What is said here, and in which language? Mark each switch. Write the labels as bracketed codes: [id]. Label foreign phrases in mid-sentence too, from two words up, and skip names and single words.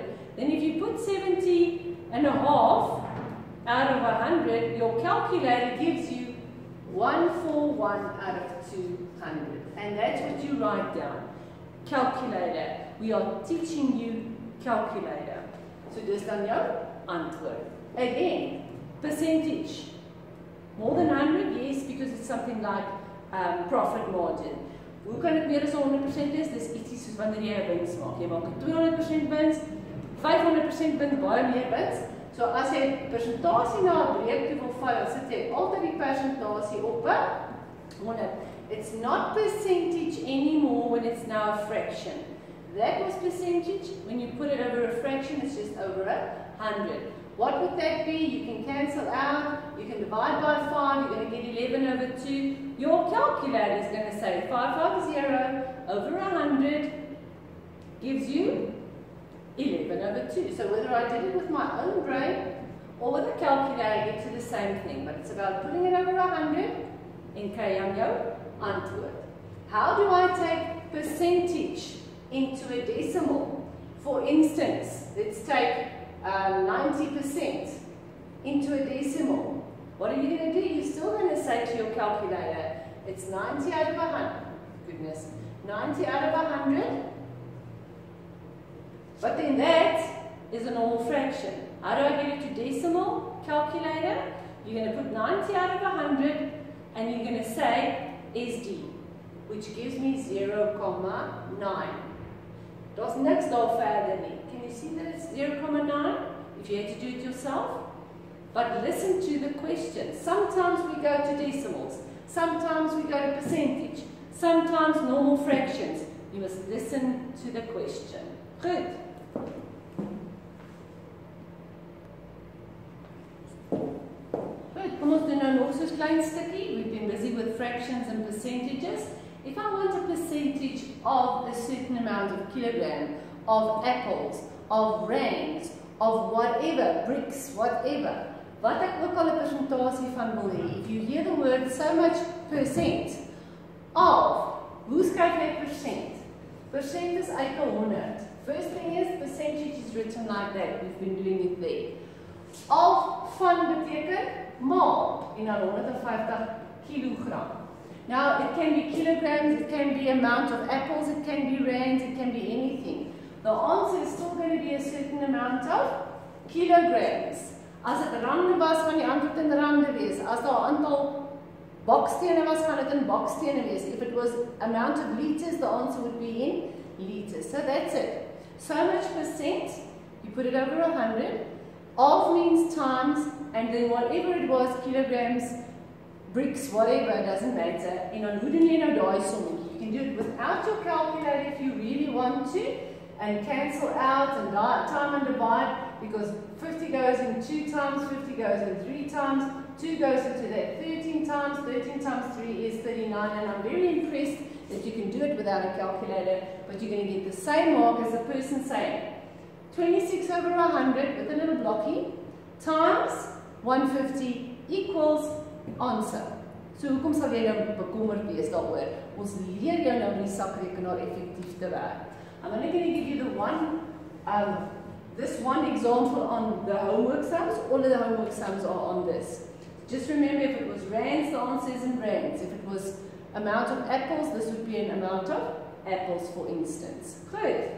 [en] Then if you put 70.5 out of 100, your calculator gives you 141 out of 200. And that's what you write down. Calculator. We are teaching you calculator. [af] So dis dan jou antwoord. [en] Again, percentage. More than 100? Yes, because it's something like profit margin. [af] Hoe kan dit meer as 100% is? Dis ietsie soos wanneer jy 'n wins maak. Jy maak 'n 200% wins, 500% wins, baie meer wins. So as jy persentasie na 'n breek toe wil val, sit jy altyd die persentasie op 100. [en] It's not percentage anymore when it's now a fraction. That was percentage. When you put it over a fraction, it's just over 100. What would that be? You can cancel out. You can divide by 5. You're going to get 11 over 2. Your calculator is going to say 550 over 100 gives you 11 over 2. So whether I did it with my own brain or with a calculator, I get to the same thing. But it's about putting it over 100 [af] en kry jy jou antwoord. [en] How do I take percentage into a decimal? For instance, let's take 90% into a decimal. What are you going to do? You're still going to say to your calculator, it's 90 out of 100. Goodness. 90 out of 100. But then that is a normal fraction. How do I get it to decimal? Calculator. You're going to put 90 out of 100 and you're going to say SD, which gives me 0,9. [af] Daar's niks daar verder nie. [en] Can you see that it's 0,9? If you had to do it yourself. But listen to the question. Sometimes we go to decimals. Sometimes we go to percentage. Sometimes normal fractions. You must listen to the question. Good. Good. [af] Kom ons doen nou nog so 'n klein stukkie. [en] We've been busy with fractions and percentages. If I want a percentage of a certain amount of kilogram, of apples, of rands, of whatever, bricks, whatever, [af] wat ek ook al 'n persentasie van wil hê, [en] if you hear the word so much percent of, [af] hoe skryf jy percent? Percent is uit 100. [en] First thing is, percentage is written like that. We've been doing it there. [af] Of van beteken maal en dan 150 kilogram. [en] Now, it can be kilograms, it can be amount of apples, it can be rands, it can be anything. The answer is still going to be a certain amount of kilograms. [af] As dit rande was, gaan die antwoord in rande wees. As daar 'n aantal bakstene was, gaan dit in bakstene wees. [en] If it was amount of liters, the answer would be in liters. So that's it. So much percent, you put it over 100. Of means times, and then whatever it was, kilograms, bricks, whatever, it doesn't matter. [af] En dan hoe doen jy nou daai sommetjie? [en] You can do it without your calculator if you really want to, and cancel out and time and divide, because 50 goes in 2 times, 50 goes in 3 times, 2 goes into that 13 times, 13 times 3 is 39, and I'm very impressed that you can do it without a calculator, but you're going to get the same mark as the person saying 26 over 100 with a little blockie times 150 equals answer. [af] So hoekom sal jy nou bekommerd wees daaroor? Ons leer jou nou om die sakrekenaar effektief te werk. [en] I'm only going to give you this one example on the homework sums. All of the homework sums are on this. Just remember, if it was rands, the answer is in rands. If it was amount of apples, this would be an amount of apples, for instance.